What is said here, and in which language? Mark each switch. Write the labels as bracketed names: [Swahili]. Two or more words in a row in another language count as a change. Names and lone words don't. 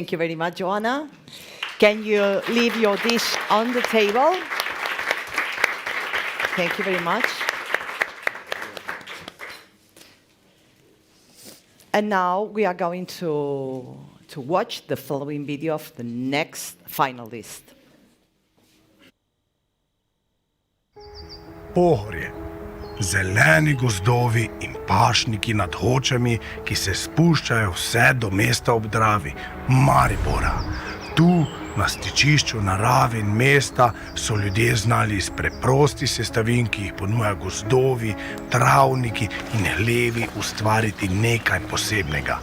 [English] thank you very much, Joanna. Can you leave your dish on the table? Thank you very much. And now we are going to watch the following video of the next finalist. [Slovenian] Pohorje. Zeleni gozdovi in pašniki nad Hočami, ki se spuščajo vse do mesta ob Dravi, Maribora. Tu, na stičišču narave in mesta, so ljudje znali iz preprostih sestavin, ki jih ponujajo gozdovi, travniki in hlevi, ustvariti nekaj posebnega.